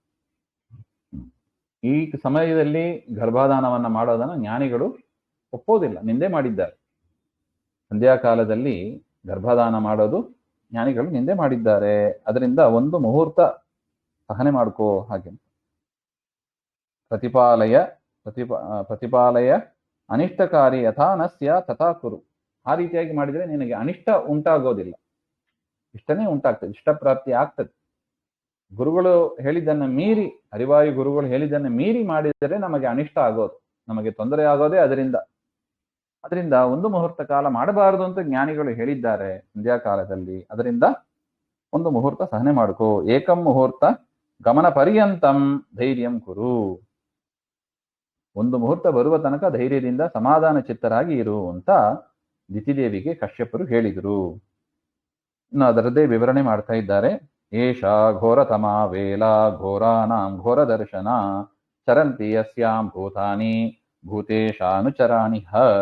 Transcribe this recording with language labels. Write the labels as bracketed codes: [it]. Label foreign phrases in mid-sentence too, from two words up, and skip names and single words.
[kn] ಈ ಸಮಯದಲ್ಲಿ ಗರ್ಭಾಧಾನವನ್ನ ಮಾಡೋದನ್ನ ಜ್ಞಾನಿಗಳು ಒಪ್ಪೋದಿಲ್ಲ, ನಿಂದೆ ಮಾಡಿದ್ದಾರೆ. ಸಂಧ್ಯಾಕಾಲದಲ್ಲಿ ಗರ್ಭಾಧಾನ ಮಾಡೋದು ಜ್ಞಾನಿಗಳು ನಿಂದೆ ಮಾಡಿದ್ದಾರೆ. ಅದರಿಂದ ಒಂದು ಮುಹೂರ್ತ ಸಹನೆ ಮಾಡ್ಕೋ ಹಾಗೆ. [sa] ಪ್ರತಿಪಾಲಯ ಅನಿಷ್ಟಕಾರಿ ಯಥಾ ನ ಸ್ಯಾತ್ ತಥಾ ಕುರು. [kn] ಆ ರೀತಿಯಾಗಿ ಮಾಡಿದರೆ ನಿನಗೆ ಅನಿಷ್ಟ ಉಂಟಾಗೋದಿಲ್ಲ, ಇಷ್ಟನೇ ಉಂಟಾಗ್ತದೆ, ಇಷ್ಟ ಪ್ರಾಪ್ತಿ ಆಗ್ತದೆ. ಗುರುಗಳು ಹೇಳಿದ್ದನ್ನು ಮೀರಿ, ಅರಿವಾಯು ಗುರುಗಳು ಹೇಳಿದ್ದನ್ನು ಮೀರಿ ಮಾಡಿದರೆ ನಮಗೆ ಅನಿಷ್ಟ ಆಗೋದು, ನಮಗೆ ತೊಂದರೆ ಆಗೋದೇ ಅದರಿಂದ ಒಂದು ಮುಹೂರ್ತ ಕಾಲ ಮಾಡಬಾರದು ಅಂತ ಜ್ಞಾನಿಗಳು ಹೇಳಿದ್ದಾರೆ ಸಂಧ್ಯಾಕಾಲದಲ್ಲಿ. ಅದರಿಂದ ಒಂದು ಮುಹೂರ್ತ ಸಹನೆ ಮಾಡ್ಕೋ. [sa] ಏಕಂ ಮುಹೂರ್ತ ಗಮನ ಪರ್ಯಂತಂ ಧೈರ್ಯಂ ಕುರು. [kn] ಒಂದು ಮುಹೂರ್ತ ಬರುವ ತನಕ ಧೈರ್ಯದಿಂದ ಸಮಾಧಾನ ಚಿತ್ತರಾಗಿ ಇರು ಅಂತ ದಿತಿದೇವಿಗೆ ಕಶ್ಯಪರು ಹೇಳಿದರು. ಇನ್ನು ಅದರದ್ದೇ ವಿವರಣೆ ಮಾಡ್ತಾ ಇದ್ದಾರೆ. [sa] ಏಷ ಘೋರತಮ ವೇಲ ಘೋರಾನಾಂ ಘೋರ ದರ್ಶನ ಚರಂತಿ ಯಸ್ಯಾಂ ಭೂತಾನಿ ಭೂತೇಶಾನುಚರಾಣಿ ಹ.